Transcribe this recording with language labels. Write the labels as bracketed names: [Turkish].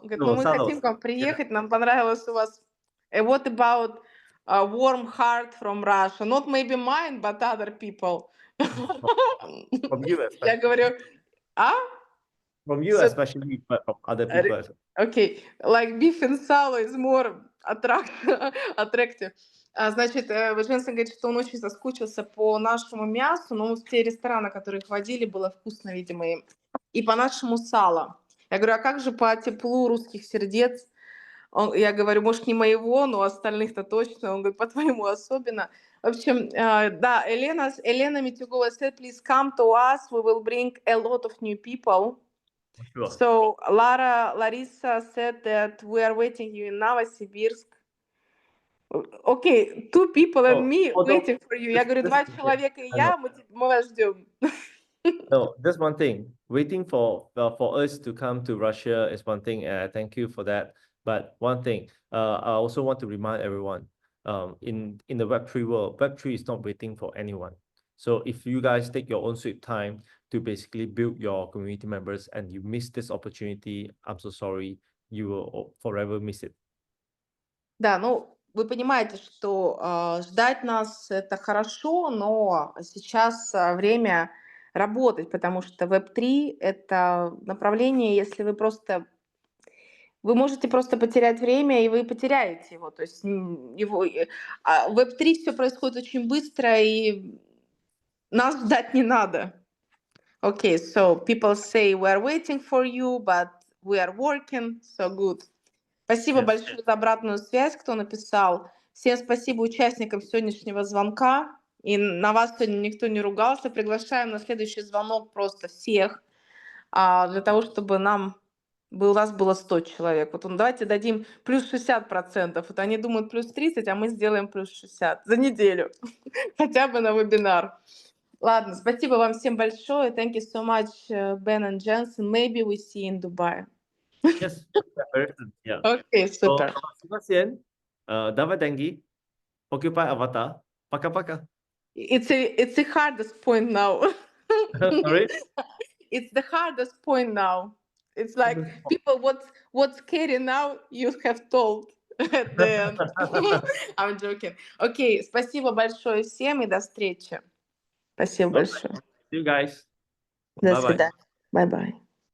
[Russian] Говорит, ну мы хотим к вам приехать, нам понравилось у вас. [English] What about a warm heart from Russia? Not maybe mine, but other people. From you especially. [Russian] Я говорю, [English] From you especially, but from other people as well. Okay, like beef and salo is more attractive. [Russian] Значит, Женсон говорит, что он очень соскучился по нашему мясу, но в те рестораны, которые ходили, было вкусно, видимо, им. И по нашему салу. Я говорю, а как же по теплу русских сердец? Я говорю, может, не моего, но остальных-то точно. Он говорит, по твоему особенно. В общем, да, [English] Elena Mitugova said, please come to us. We will bring a lot of new people. Sure. So Larissa said that we are waiting you in Novosibirsk. Okay, 2 people and me waiting for you. [Russian] Я говорю, 2 человека и я, мы вас ждем. [English] No, that's one thing. Waiting for us to come to Russia is one thing, and thank you for that. But one thing, I also want to remind everyone, in the Web3 world, Web3 is not waiting for anyone. So if you guys take your own sweet time to basically build your community members and you miss this opportunity, I'm so sorry, you will forever miss it. [Russian] Да, ну, вы понимаете, что ждать нас это хорошо, но сейчас время работать, потому что Web3 это направление, если вы можете просто потерять время, и вы потеряете его. То есть его, в Web3 все происходит очень быстро, и нас ждать не надо. [English] Okay, so people say we are waiting for you, but we are working, so good. [Russian] Спасибо большое за обратную связь, кто написал. Всем спасибо участникам сегодняшнего звонка. И на вас сегодня никто не ругался. Приглашаем на следующий звонок просто всех, для того, чтобы у нас было 100 человек. Вот давайте дадим плюс 60%. Вот они думают плюс 30, а мы сделаем плюс 60 за неделю. Хотя бы на вебинар. Ладно, спасибо вам всем большое. [English] Thank you so much, Ben and Jensen. Maybe we see in Dubai. Yes, yeah. Okay, super. [Russian] Давай деньги. [English] Occupy avatar. [Russian] Пока-пока. [English] It's the hardest point now. Sorry? It's the hardest point now. It's like people, what's scary now, you have told at the end. I'm joking. [Russian] Окей, спасибо большое всем и до встречи. Спасибо большое. [English] See you guys. [Russian] До [English] Bye-bye. [Russian] свидания. [English] Bye-bye.